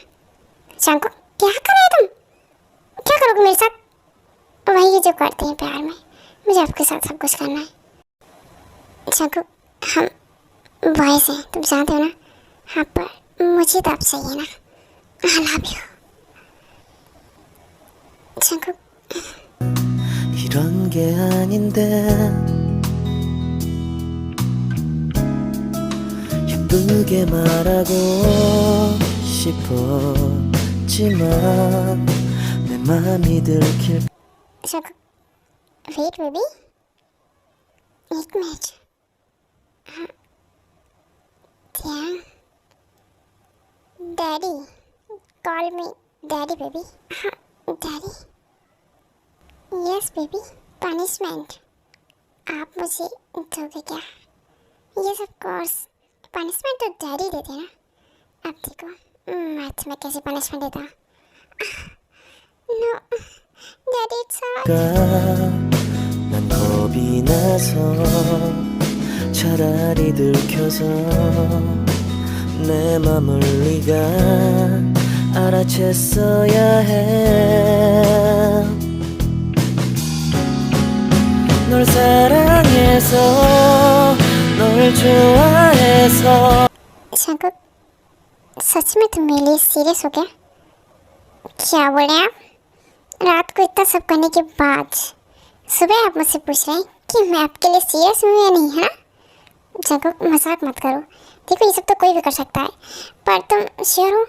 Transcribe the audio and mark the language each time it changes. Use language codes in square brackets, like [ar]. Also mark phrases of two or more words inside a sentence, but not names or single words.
[hi] जंकुक, क्या कर रहे हो तुम? क्या करोगे मेरे साथ? वही जो करते हैं प्यार में, मुझे आपके साथ सब कुछ करना है। जंकुक, हम बॉयज हैं, तुम जानते हो ना। हाँ, पर मुझे तो आप चाहिए ना। [en] I love you जंकुक। [ko] 이런 게 아닌데 예쁘게 말하고 싶었지만 내 맘이 들킬 [hi] जंकुक, [en] wait baby, [hi] एक मिनट। [en] हाँ, daddy, call me daddy baby। [hi] हाँ डैडी, [en] yes baby, [hi] पनिशमेंट आप मुझे दोगे क्या? [en] yes of course, [hi] पनिशमेंट तो डैडी देते हैं ना। अब देखो मैं तुम्हें कैसे पनिशमेंट देता हूँ। [en] No daddy, it's [ko] 난 겁이 나서 차라리 들켜서 내 맘을 네가 알아챘어야 해. 널 사랑해서 널 좋아해서 [hi] शंकर सच में तुम मेरे लिए सीरियस हो गया? क्या बोले आप? रात को इतना सब करने के बाद सुबह आप मुझसे पूछ रहे हैं कि मैं आपके लिए सीरियस हूँ या नहीं, है ना? शंकर मजाक मत करो। देखो ये सब तो कोई भी कर सकता है, पर तुम श्योर हो?